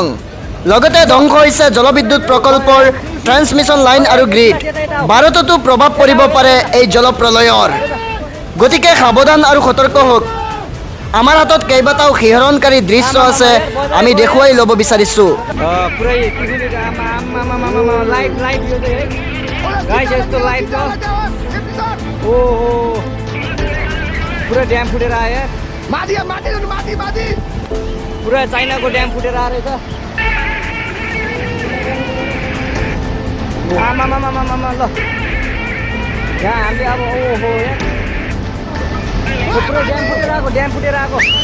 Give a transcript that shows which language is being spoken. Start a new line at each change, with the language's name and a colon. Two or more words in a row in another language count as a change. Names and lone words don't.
Assamese: লগতে ধ্বংস হৈছে জলবিদ্যুৎ প্ৰকল্পৰ ট্ৰান্সমিশ্যন লাইন আৰু গ্ৰিড। ভাৰততো প্ৰভাৱ পৰিব পাৰে এই জলপ্ৰলয়ৰ। গতিকে সাৱধান আৰু সতৰ্ক হওক। আমাৰ হাতত কেইবাটাও শিহৰণকাৰী দৃশ্য আছে, আমি দেখুৱাই ল'ব বিচাৰিছোঁ।
Nepali: पुरा ड्याम फुटेर आयो पुरा चाइनाको ड्याम फुटेर आएर रहेछ। आमामामामामा ल यहाँ हामीले अब ओहो पुरा ड्याम फुटेर आएको